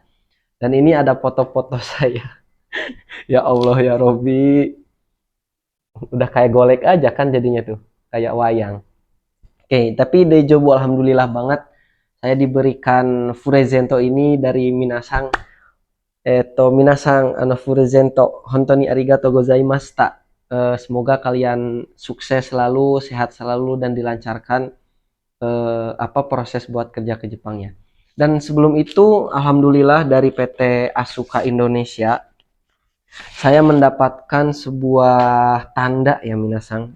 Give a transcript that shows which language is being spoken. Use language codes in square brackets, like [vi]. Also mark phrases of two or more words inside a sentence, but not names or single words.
[id] Dan ini ada foto-foto saya. [ar] يا الله يا ربي, [id] udah kayak golek aja kan jadinya tuh, kayak wayang. Oke, tapi Dejobu alhamdulillah banget saya diberikan Furezento ini dari Minasang. [ja] 皆さん プレゼント 本当に ありがとうございました. [id] Semoga kalian sukses selalu, sehat selalu dan dilancarkan proses buat kerja ke Jepangnya. Dan sebelum itu alhamdulillah dari PT Asuka Indonesia saya mendapatkan sebuah tanda ya Minasang.